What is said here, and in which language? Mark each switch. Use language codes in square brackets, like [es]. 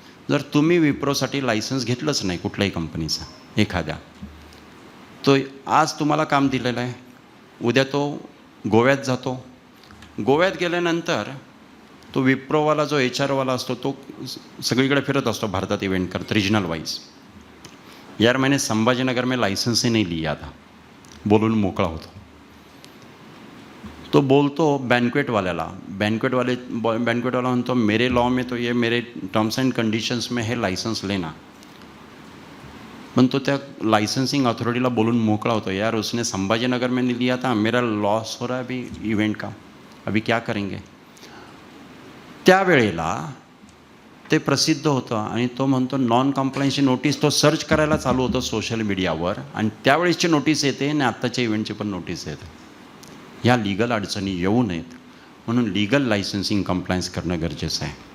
[mr] जर तुम्ही विप्रोसाठी लायसन्स घेतलंच नाही कुठल्याही कंपनीचा एखाद्या, तो आज तुम्हाला काम दिलेलं आहे, उद्या तो गोव्यात जातो. गोव्यात गेल्यानंतर तो विप्रोवाला जो HR वाला असतो तो सगळीकडे फिरत असतो भारतात इव्हेंट करत रिजनल वाइज. [hi] यार मैंने संभाजीनगर में लाइसेंस ही नहीं लिया था, [mr] बोलून मोकळा होतो. तो बोलतो बँक्वेटवाल्याला, बँक्वेटवाला म्हणतो [hi] मेरे लॉ में तो ये मेरे टर्म्स एंड कंडिशंस में है लाइसेंस लेना. [mr] पण तो त्या लाइसेंसिंग अथॉरिटीला बोलून मोकळा होतो, [hi] यार उसने संभाजीनगर में नहीं लिया था, मेरा लॉस हो रहा है अभी इव्हेंट का, अभी क्या करेंगे. [mr] त्यावेळेला ते प्रसिद्ध होतं आणि तो म्हणतो नॉन कम्प्लायन्सची नोटीस तो सर्च करायला चालू होतं सोशल मीडियावर आणि त्यावेळेसची नोटीस येते आणि आत्ताच्या इव्हेंटची पण नोटीस येते. ह्या लीगल अडचणी येऊ नयेत म्हणून लीगल लायसन्सिंग कम्प्लायन्स करणं गरजेचं आहे.